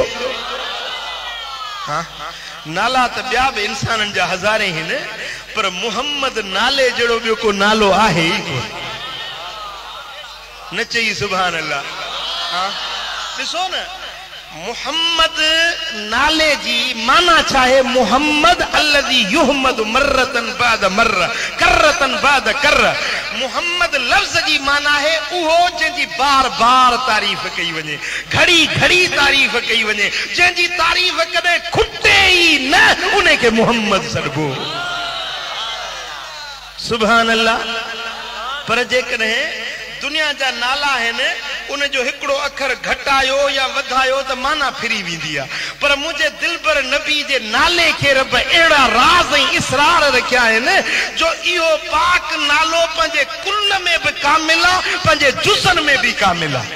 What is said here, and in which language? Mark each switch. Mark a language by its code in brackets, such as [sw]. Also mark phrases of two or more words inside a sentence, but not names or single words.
[sd] हाँ नाला तो ॿिया बि इंसाननि जा हज़ारे आहिनि, पर मुहम्मद नाले जड़ो ॿियो को नालो आहे ई कोन। न चई [ar] سبحان الله. [sd] हाँ ॾिसो न मुहम्मद नाले जी माना छा है? [ar] محمد الذي يحمد مرة بعد مر كرة بعد كر. [sd] मुहम्मद लफ्ज़ जी माना है उहो जंहिंजी बार बार तारीफ़ कई वञे, घड़ी घड़ी तारीफ़ कई वञे, जंहिंजी तारीफ़ कदे खुटे ई न उन खे मुहम्मद सॾबो। [ar] سبحان الله. [sd] पर जेकॾहिं दुनिया जा नाला आहिनि उन जो हिकिड़ो अखर घटायो या वधायो तो माना फिरी वेंदी आहे, पर मुझे दिलबर नबी जे नाले के रब एड़ा राज ऐं इसरार रखिया आहिनि जो इहो पाक नालो पंहिंजे कुल में भी कामिल आहे, पंहिंजे जुज़न में भी कामिल आहे।